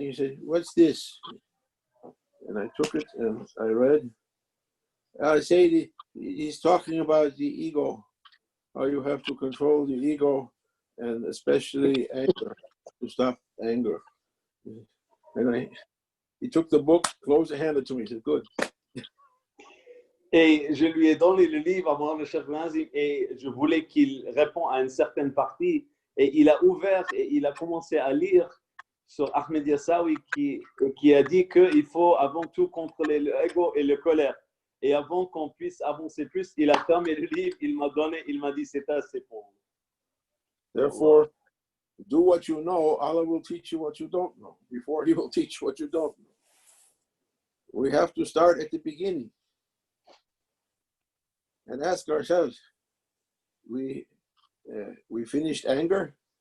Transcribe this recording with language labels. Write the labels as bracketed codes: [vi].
[en] He said, "What's this?" And I took it and I read. I say he's talking about the ego, how you have to control the ego, and especially anger, to stop anger. And he took the book, closed and handed it to me. He said, "Good." [fr] Et je lui ai donné le livre à mon Cheikh Nazim et je voulais qu'il réponde à une certaine partie. Et il a ouvert et il a commencé à lire sur Ahmed Yassawi qui a dit qu'il faut avant tout contrôler l'ego et la colère. Et avant qu'on puisse avancer plus, il a fermé le livre, il m'a donné, il m'a dit c'est assez pour vous. [en] Therefore, do what you know. Allah will teach you what you don't know. Before He will teach you what you don't know. We have to start at the beginning and ask ourselves: we finished anger?